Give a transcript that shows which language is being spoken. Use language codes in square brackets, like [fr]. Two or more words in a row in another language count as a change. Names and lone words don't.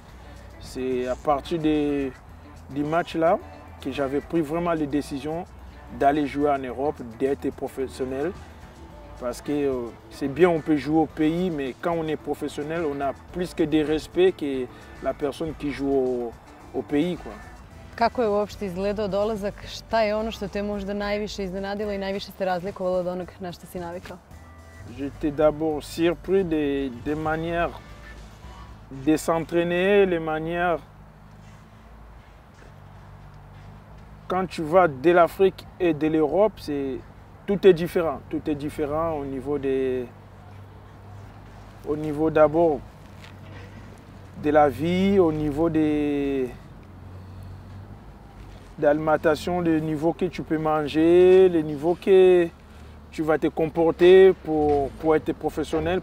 [fr] C'est à partir du match là que j'avais pris vraiment les décisions d'aller jouer en Europe, d'être professionnel. Parce que c'est bien, on peut jouer au pays, mais quand on est professionnel, on a plus que de respect que la personne qui joue au pays, quoi. [sr] Kako je uopšte izgledao dolazak? Šta je ono što te možda najviše iznenadilo i najviše se razlikovalo od onog na što si navikao? [fr] J'étais d'abord surpris des manières de s'entraîner, les manières. Quand tu vas de l'Afrique et de l'Europe, tout est différent. Tout est différent au niveau d'abord de la vie, au niveau de l'alimentation, le niveau que tu peux manger, le niveau que tu vas te comporter pour être professionnel.